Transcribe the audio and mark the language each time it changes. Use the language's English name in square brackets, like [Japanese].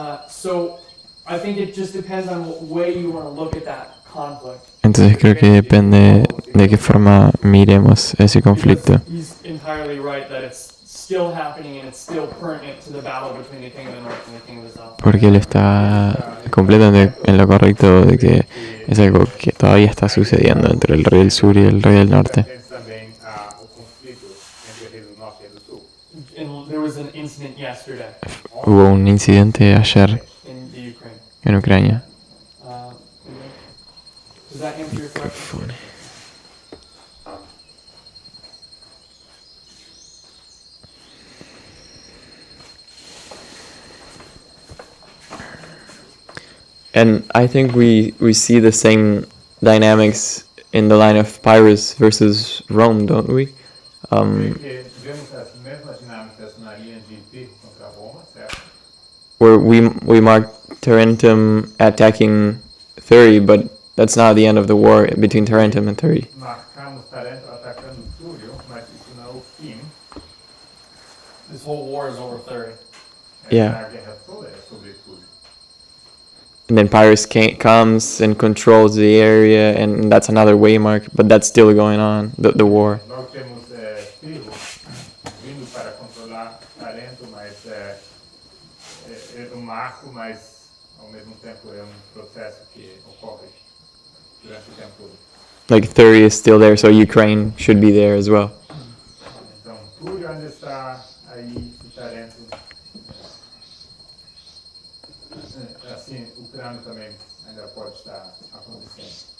[English] So I think it just depends on what way you want to look at that conflict. [Spanish] Entonces creo que depende de qué forma miremos ese conflicto. [English] Because he's entirely right that it's still happening and it's still pertinent to the battle between the king of the north and the king of the south. [Spanish] Porque él está completamente en lo correcto de que es algo que todavía está sucediendo entre el rey del sur y el rey del norte. [Portuguese] Temos também o conflito entre o reino do norte e o do sul. [English] And there was an incident yesterday [Spanish] Hubo un incidente ayer [English] in the Ukraine. [Spanish] en Ucrania. [English] Does that answer your question? And I think we see the same dynamics in the line of Pyrrhus versus Rome, don't we? [Portuguese] Porque vemos as mesmas dinâmicas na linha de Pirro contra Roma, certo? [English] Where we mark Tarentum attacking Thurii, but that's not the end of the war between Tarentum and Thurii. [Portuguese] Marcamos Tarento atacando Túlio, mas isso não é o fim. [English] This whole war is over 30. Yeah. [Portuguese] A guerra toda é sobre Túlio. [English] And then Pyrrhus comes and controls the area, and that's another waymark, but that's still going on, the war. [Portuguese] Logo temos Pirro vindo para controlar Tarento, mas é um marco, mas ao mesmo tempo é processo que ocorre durante o tempo todo. [English] Like Thurii is still there, so Ukraine should be there as well. [Portuguese] Então, Túlio ainda está aí e Tarento. Assim, Ucrânia também ainda pode estar acontecendo.